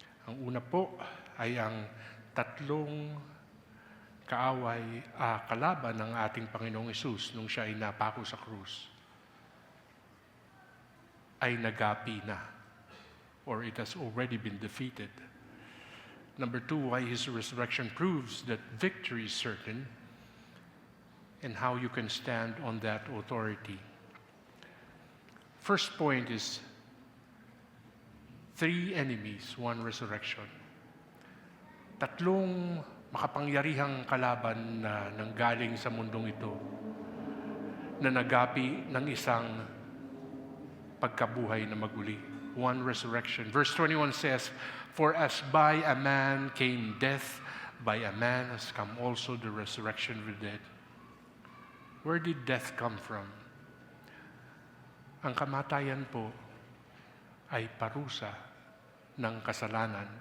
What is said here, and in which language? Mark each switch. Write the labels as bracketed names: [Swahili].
[Filipino] Ang una po ay ang 3 kalaban ng ating Panginoong Hesus nung siya ay napako sa krus ay nagapi na, [English] or it has already been defeated. Number 2, why his resurrection proves that victory is certain and how you can stand on that authority. First point is 3 enemies, 1 resurrection. [Filipino] 3 makapangyarihang kalaban na nanggaling sa mundong ito na nagapi ng isang pagkabuhay na maguli. [English] 1 resurrection. Verse 21 says, "For as by a man came death, by a man has come also the resurrection of the dead." Where did death come from? [Filipino] Ang kamatayan po ay parusa ng kasalanan.